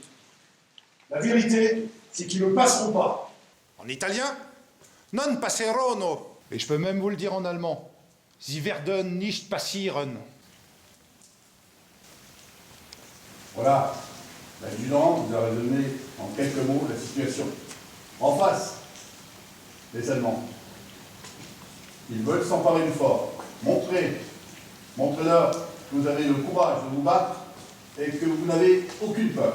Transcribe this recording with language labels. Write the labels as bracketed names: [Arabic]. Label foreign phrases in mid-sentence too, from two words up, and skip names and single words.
[French] La vérité, c'est qu'ils ne passeront pas. En italien, [Italian] non passerono. [French] Et je peux même vous le dire en allemand. [German] Sie werden nicht passieren. [French] Voilà, l'adjudant vous a résumé en quelques mots la situation. En face, les Allemands. Ils veulent s'emparer du fort. Montrez-leur que vous avez le courage de vous battre et que vous n'avez aucune peur.